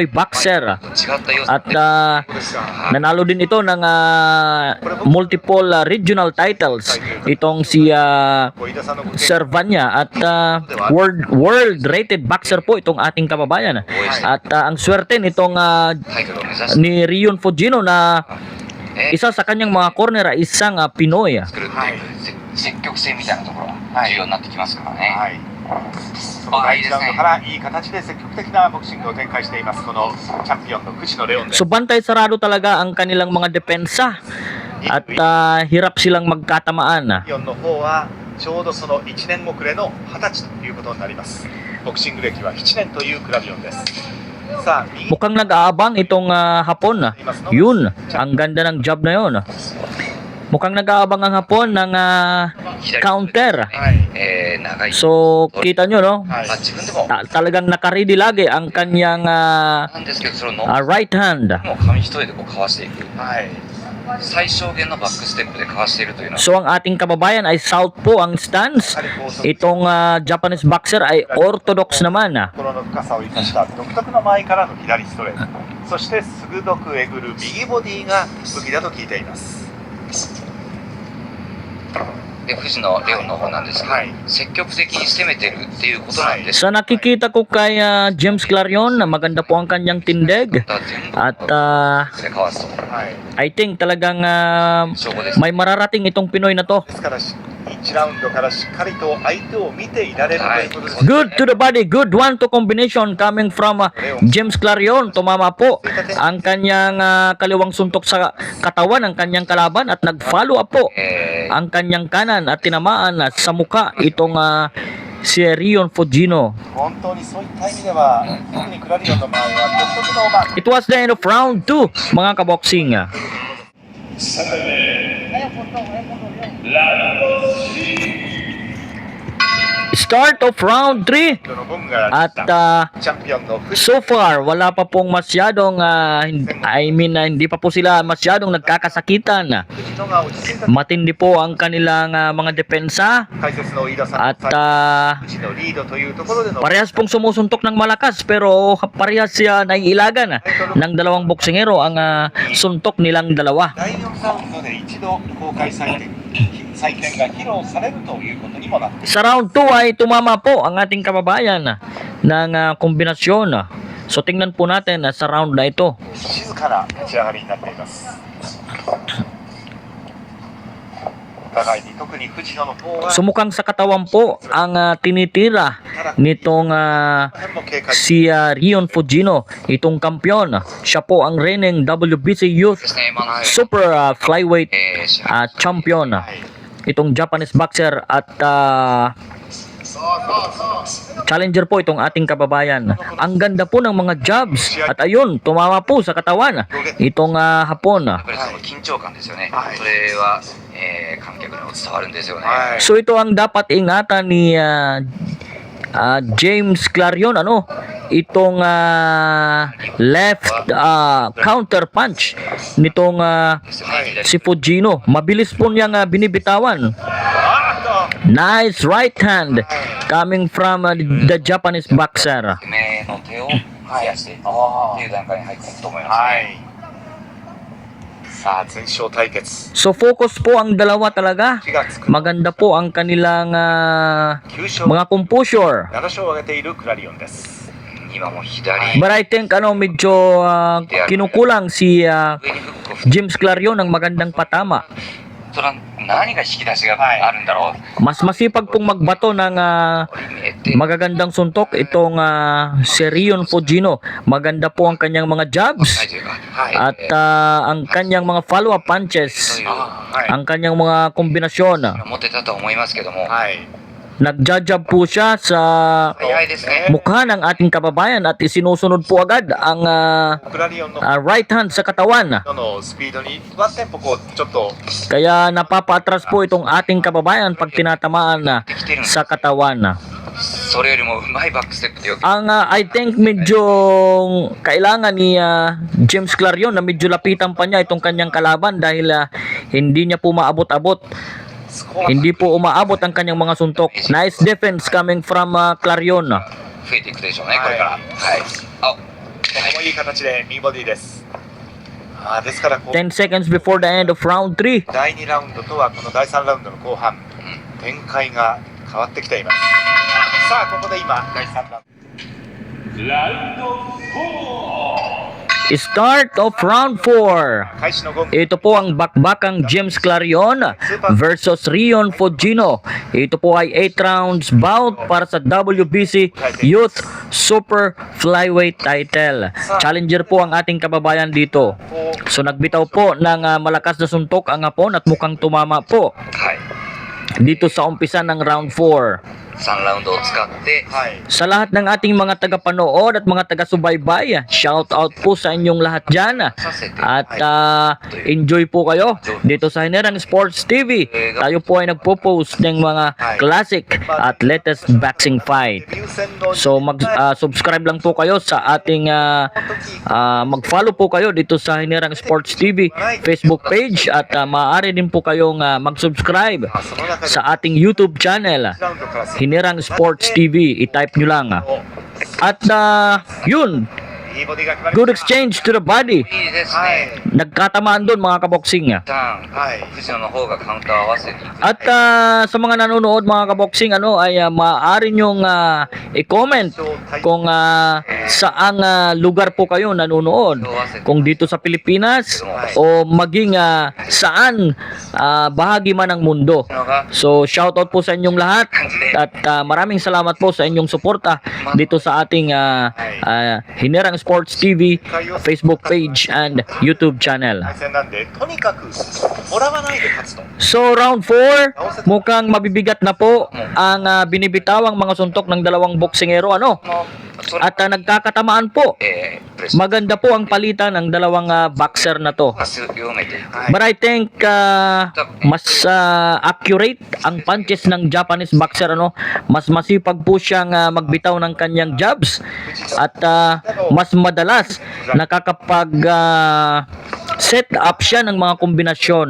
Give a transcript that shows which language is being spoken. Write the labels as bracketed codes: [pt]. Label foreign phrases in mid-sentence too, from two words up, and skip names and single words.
[tl] boxer at nanalo din ito ng [en] multiple regional titles [tl] itong si Servania at [en] world rated boxer [tl] po itong ating kababayan at ang swerte nitong ni Rion Fujino na isa sa kanyang mga corner ay isang Pinoy. [ja] 積極性みたいなところが重要になってきますからね。はい。その第1ラウンドからいい形で積極的なボクシングを展開しています。このチャンピオンの藤野レオンです。 [tl] So bantay sarado talaga ang kanilang mga depensa at hirap silang magkatamaan. [ja] チャンピオンの方はちょうどその1年遅れの20歳ということになります。ボクシング歴は7年というクラビオンです。さあ、右 [tl] Mukhang nag-aabang itong Hapon. Yun, ang ganda ng job na yun. Mukhang nag-aabang ang Hapon ng counter. [ja] はい。長い。 [tl] So, kita nyo, no? [ja] はい。自分でも、 [tl] Talagang nakaready lagi ang kanyang [ja] なんですけど、それをも [en] right hand. [ja] う紙一重でこうかわしていく。はい。最小限のバックステップでかわしているというのは、 [tl] So, ang ating kababayan ay southpaw ang stance. Itong [en] Japanese boxer [tl] ay orthodox naman. [ja] 心の深さを生かした独特の前からの左ストレート、そして鋭くえぐる右ボディが武器だと聞いています。で藤野レオンの方なんですけど、はい積極的に攻めてるっていうことなんです。 [tl] Sa nakikita ko kay James Clarion, na maganda po ang kanyang tindig. [ja] 全部 [tl] At [ja] でかわすとはい。 [en] I think talagang [ja] 証拠です。 [tl] may mararating itong Pinoy na to. [ja] ですから1ラウンドからしっかりと相手を見ていられるということです。 [en] Good to the body, good 1-2 combination coming from James Clarion. [tl] Tumama po ang kanyang kaliwang suntok sa katawan ng kanyang kalaban at nag-follow up po ang kanyang kanan at tinamaan sa muka itong si Rion Fujino. [ja] 本当にそういった意味では特にクラリオンの場合は独特の [en] It was the end of round 2, [tl] mga kaboksing. [en] Start of round 3 [ja] の分が [tl] at [ja] チャンピオンの藤 [tl] so far wala pa pong masyadong hindi pa po sila masyadong nagkakasakitan. [ja] 野が落ち着いた [tl] Matindi po ang kanilang mga depensa [ja] 解説の飯田さん [tl] at [ja] 藤のリードというところでの [tl] parehas pong sumusuntok ng malakas pero parehas siya naiilagan ng dalawang boksingero ang suntok nilang dalawa. [ja] 第4ラウンドで一度公開採点が披露されるということにもなっています。 [tl] Sa round 2 ay tumama po ang ating kababayan ng kombinasyon. So tingnan po natin sa round na ito. [ja] 静かな立ち上がりになっています。お互いに特に藤野の方は [tl] Sumukang sa katawan po ang tinitira nitong [ja] も警戒 [tl] si Rion Fujino, itong kampiyon. Siya po ang reigning WBC Youth [ja] ですね、今の [tl] Super Flyweight [ja] 支配 [tl] champion. [ja] はい [tl] Itong [en] Japanese boxer [tl] at challenger po itong ating kababayan. Ang ganda po ng mga jabs at ayun, tumama po sa katawan itong Hapon. [ja] やっぱりその緊張感ですよね。はいそれは、観客にも伝わるんですよね。はい [tl] So ito ang dapat ingatan ni James Clarion, itong [en] left counter punch [tl] nitong [ja] ですよね。 [tl] si Fujino. Mabilis po niyang binibitawan. あ [en] Nice right hand coming from the Japanese boxer. [ja] 目の手を増やしていくっていう段階に入っていくと思います、はね。い。さあ前哨対決 [tl] So focus po ang dalawa talaga. [ja] 気がつく [tl] Maganda po ang kanilang [ja] 9勝 [tl] mga composure. [ja] 7 勝を挙げているクラリオンです。今も左 [en] But I think [tl] medyo kinukulang si [ja] 上にフックを振っ [tl] James Clarion ng magandang patama. [ja] それは何が引き出しがあるんだろう。 [tl] Mas masipag pong magbato ng [ja] 見えて [tl] magagandang suntok itong si Rion Fujino. Maganda po ang kanyang mga jabs [ja] というか、 [tl] at ang kanyang mga [en] follow-up punches, [ja] そういうはい。 [tl] ang kanyang mga kombinasyon. [ja] 持ってたと思いますけども、はい。 [tl] Nagjajab po siya sa [ja] 早いですね。 [tl] mukha ng ating kababayan at isinusunod po agad ang [ja] クラリオンの [en] right hand [tl] sa katawan. [ja] のスピードにワンテンポこうちょっと [tl] Kaya napapaatras po itong ating kababayan pag tinatamaan sa katawan. [ja] それよりもうまいバックステップでよく [tl] Ang [en] I think [tl] medyo kailangan ni James Clarion na medyo lapitan pa niya itong kanyang kalaban dahil hindi niya po maabot-abot. [ja] スコア [tl] Hindi po umaabot ang kanyang mga suntok. [en] Nice defense coming from Clarion. [ja] 増えていくでしょうね、これから。はい。あ、ここもいい形で右ボディです。ですからこう [en] 10 seconds before the end of round 3. [ja] 第2ラウンドとはこの第3ラウンドの後半展開が変わってきています。さあここで今第3ラウンド。 [en] Start of round 4. [ja] 開始のゴング [tl] Ito po ang bakbakang James Clarion versus Rion Fujino. Ito po ay [en] 8 rounds bout [tl] para sa WBC Youth Super Flyweight title. Challenger po ang ating kababayan dito. So nagbitaw po ng malakas na suntok ang Hapon at mukhang tumama po [ja] はい [tl] dito sa umpisa ng round 4. [ja] 3 ラウンドを使ってはい [tl] Sa lahat ng ating mga tagapanood at mga taga-subaybay, shout out po sa inyong lahat dyan. [ja] させて [tl] At enjoy po kayo dito sa Hinerang Sports TV. Tayo po ay nagpo-post ng mga classic at [en] latest boxing fight. [ja] デビュー戦の [tl] So subscribe lang po kayo sa ating mag-follow po kayo dito sa Hinerang Sports TV Facebook page at maaari din po kayong mag-subscribe [ja] その中で [tl] sa ating YouTube channel [ja] 1ラウンドから [tl] Hinerang Sports TV. I-type nyo lang. At yun, [ja] いいボディが決まり [en] good [ja] ました [en] exchange to the body. [ja] いいですはねい [tl] Nagkatamaan doon mga kaboksing. [ja] ターンはい藤野の方がカウンターを合わせていく [tl] At sa mga nanonood mga kaboksing ay maaari nyong i-comment kung saang lugar po kayo nanonood. Kung dito sa Pilipinas o maging saan bahagi man ng mundo. [ja] のが [tl] So shoutout po sa inyong lahat at maraming salamat po sa inyong suporta dito sa ating Hinerang Sports TV [en] Facebook page and YouTube channel. [ja] 対戦なんでとにかくもらわないで勝つと [tl] So round 4, mukhang mabibigat na po ang binibitawang mga suntok ng dalawang boksingero ano. [ja] もうそれ [tl] At nagkakatamaan po. [ja] プレッシャー [tl] Maganda po ang palitan ng dalawang boxer na to. [ja] が強めていく [en] But I think [tl] mas accurate ang punches ng [en] Japanese boxer [tl] ano. Mas masipag po siyang magbitaw ng kanyang jabs at mas madalas nakakapag set up siya ng mga kombinasyon.